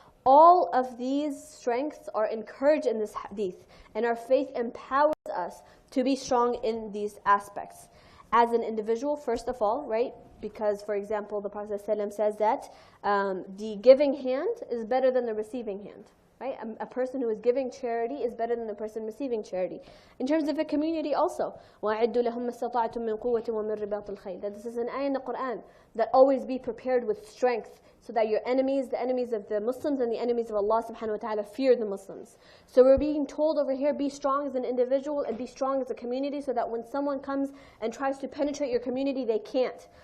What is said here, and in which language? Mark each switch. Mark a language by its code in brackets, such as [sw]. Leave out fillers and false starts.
[en] All of these strengths are encouraged in this hadith, and our faith empowers us to be strong in these aspects. As an individual, first of all, right? Because, for example, the Prophet ﷺ says that the giving hand is better than the receiving hand. Right? A person who is giving charity is better than the person receiving charity. In terms of a community also, [ar] وَأَعِدُّ لَهُمْ مَا اسْتَطَعْتُم مِّن قُوَّةٍ وَمِن رِّبَاطِ الْخَيْلِ. [en] That this is an ayah in the Quran, that always be prepared with strength, so that your enemies, the enemies of the Muslims and the enemies of Allah subhanahu wa ta'ala, fear the Muslims. So we're being told over here, be strong as an individual and be strong as a community, so that when someone comes and tries to penetrate your community, they can't.